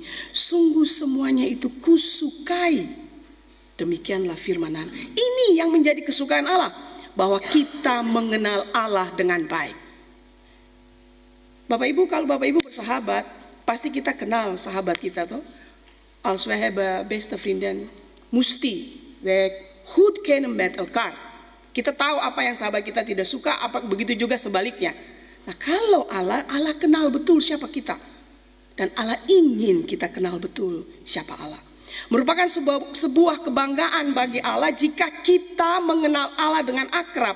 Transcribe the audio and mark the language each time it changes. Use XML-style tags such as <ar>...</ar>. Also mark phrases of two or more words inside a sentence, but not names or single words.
<id>Sungguh semuanya itu kusukai. Demikianlah firman Allah. Ini yang menjadi kesukaan Allah, bahwa kita mengenal Allah dengan baik. Bapak Ibu, kalau Bapak Ibu bersahabat, pasti kita kenal sahabat kita, toh.</id> <nl>Als we hebben beste vrienden, musti we goed kennen met elkaar.</nl> <id>Kita tahu apa yang sahabat kita tidak suka, apa begitu juga sebaliknya. Nah, kalau Allah kenal betul siapa kita, dan Allah ingin kita kenal betul siapa Allah. Merupakan sebuah kebanggaan bagi Allah jika kita mengenal Allah dengan akrab.</id>